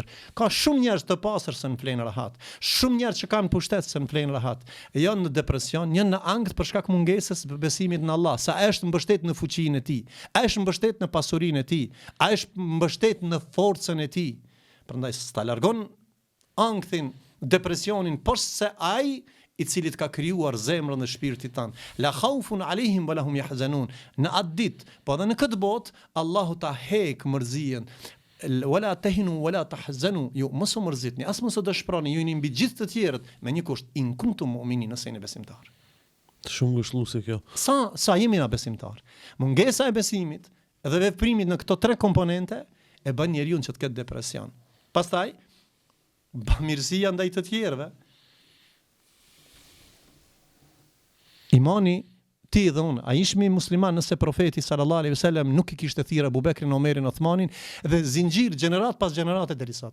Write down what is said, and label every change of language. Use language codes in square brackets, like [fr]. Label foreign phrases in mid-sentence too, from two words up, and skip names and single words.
[sq] Ka shumë njerëz të pastër që në flenë rahat, shumë njerëz që kanë pushtet që në flenë rahat, janë në depresion, janë në ankth për shkak mungesës besimit në Allah, sa është mbështet në fuqinë e tij, është mbështet në pasurinë e tij, është mbështet në forcën e tij. Prandaj sta largon ankthin, depresionin, poshtë se ai i cilit ka krijuar zemrën dhe shpirtin tan. [ar] لا خوف عليهم ولا هم يحزنون. [sq] Në atë ditë, po edhe në këtë botë, Allahu ta hek mërzien. [ar] ولا تهنوا ولا تحزنوا. [sq] Ju mos u mërzitni, as mos u dëshpëroni, ju jeni mbi gjithë të tjerët me një kusht, [ar] إن كنتم مؤمنين, [sq] nëse jeni besimtar. Shumë ngushëlluese kjo. Sa jemi na besimtar. Mungesa e besimit dhe veprimit në këto 3 komponente e bën njeriu që të ketë depresion. Pastaj bamirësia ndaj të tjerëve. Imani ti dhe unë, a ishmi musliman nëse profeti [ar] صلى الله عليه وسلم [sq] nuk i kishte thirrë Abu Bekrin, Omerin, Uthmanin dhe zinxhir gjenerat pas gjenerate deri sot.